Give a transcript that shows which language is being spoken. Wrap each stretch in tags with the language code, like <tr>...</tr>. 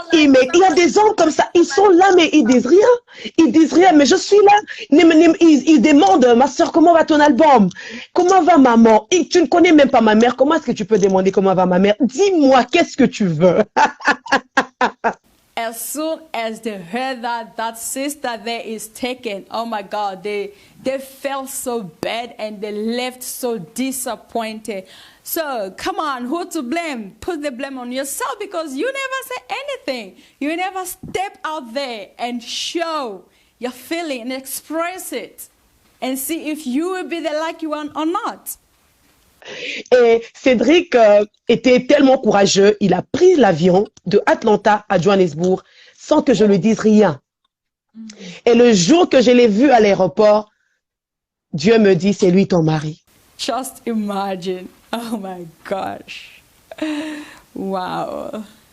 <fr>Il y a des hommes comme ça, ils sont là, mais ils disent rien. Ils disent rien, mais je suis là. Ils demandent, ma soeur, comment va ton album? Comment va maman? Et tu ne connais même pas ma mère. Comment est-ce que tu peux demander comment va ma mère? Dis-moi, qu'est-ce que tu veux?</fr> <en>As soon as they heard that sister there is taken, oh my God, they felt so bad and they left so disappointed. So come on, who to blame? Put the blame on yourself because you never say anything. You never step out there and show your feeling and express it and see if you will be the lucky one or not.</en> <fr>Et Cédric était tellement courageux, il a pris l'avion de Atlanta à Johannesburg sans que je lui dise rien. Et le jour que je l'ai vu à l'aéroport, Dieu me dit, c'est lui ton mari.</fr> <en>Just imagine. Oh my gosh. Wow.</en>